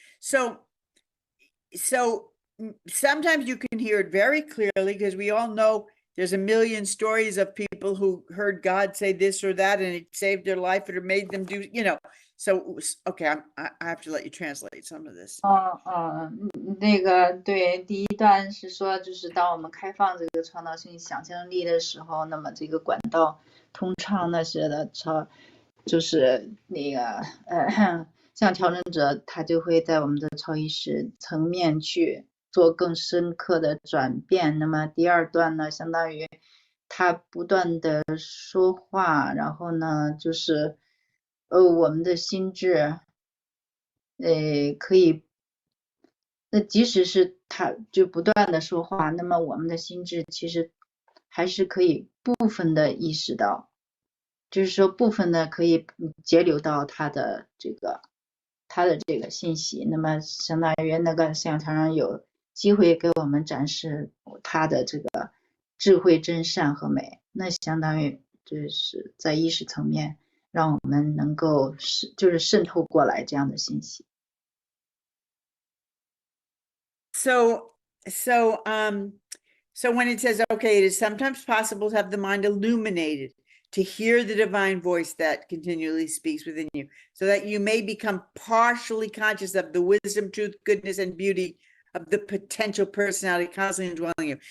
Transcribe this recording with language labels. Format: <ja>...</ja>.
<en>So sometimes you can hear it very clearly, because we all know there's a million stories of people who heard God say this or that, and it saved their life, or made them do, So, okay, I have to let you translate some of this.</en> <zh>那个对，第一段是说，就是当我们开放这个创造性想象力的时候，那么这个管道通畅那些的就是那个像调整者，他就会在我们的超意识层面去做更深刻的转变。那么第二段呢，相当于他不断的说话，然后呢，就是我们的心智可以，那即使是他就不断的说话，那么我们的心智其实还是可以部分的意识到，就是说部分的可以截留到他的这个信息。那么相当于那个像常常有机会给我们展示他的这个智慧、真善和美，那相当于就是在意识层面让我们能够就是渗透过来这样的信息。</zh> <en>So when it says, okay, it is sometimes possible to have the mind illuminated, to hear the divine voice that continually speaks within you, so that you may become partially conscious of the wisdom, truth, goodness, and beauty of the potential personality constantly indwelling you.</en>